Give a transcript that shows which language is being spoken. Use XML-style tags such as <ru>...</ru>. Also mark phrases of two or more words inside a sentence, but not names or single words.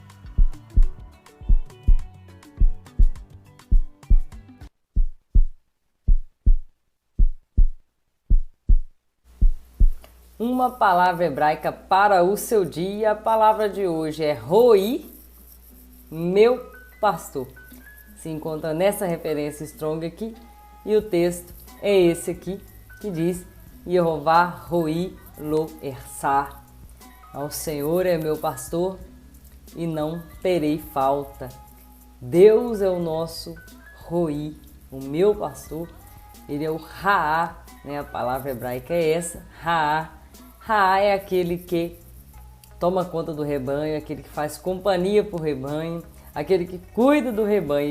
<pt>Uma palavra hebraica para o seu dia. A palavra de hoje é Roi, meu pastor. Se encontra nessa referência strong aqui. E o texto é esse aqui, que diz:</pt> <he>יהוה רעי לא אחסר.</he> <pt>Ao Senhor é meu pastor e não terei falta. Deus é o nosso Roi, o meu pastor. Ele é o Raá, a palavra hebraica é essa, Raá. Raá é aquele que toma conta do rebanho, aquele que faz companhia para o rebanho, aquele que cuida do rebanho.</pt>